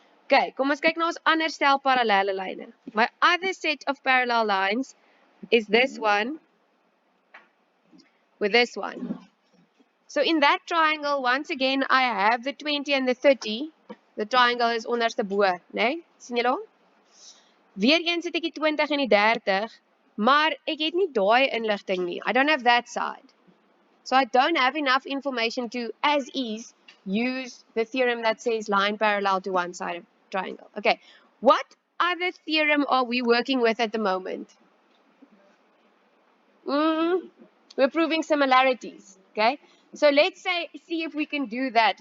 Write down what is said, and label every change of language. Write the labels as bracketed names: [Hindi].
[Afrikaans] Okay, kom ons kyk na ons ander stel parallelle lyne. [English] My other set of parallel lines is this one with this one. So in that triangle, once again, I have the 20 and the 30. The triangle is [Afrikaans] onderste bo, né? Sien julle hom? Weereens het ek die 20 en die 30, maar ek het nie daai inligting nie. [English] I don't have that side. So I don't have enough information to, as is, use the theorem that says line parallel to one side of triangle. Okay, what other theorem are we working with at the moment? We're proving similarities, okay? So let's see if we can do that.